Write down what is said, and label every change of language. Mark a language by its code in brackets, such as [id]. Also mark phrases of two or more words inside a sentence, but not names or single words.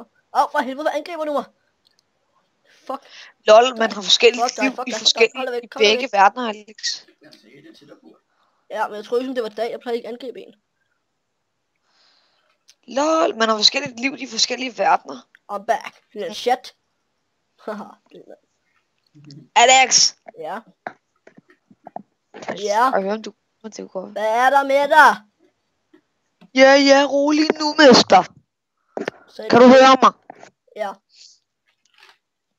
[da] For helvede, hvad angriber du mig? Fuck. Lol, man har forskellige liv i forskellige begge verdener, Alex. Ja, men jeg troede, det var dag, jeg plejede ikke at angribe en. Lol, man har forskellige liv i forskellige verdener. [en] I'm back. Little shit. Haha. [da] Alex! Ja? Ja? Jeg hører, du går. Hvad er der med dig? Ja, rolig nu, mester. Kan du høre mig? Ja. Det er godt.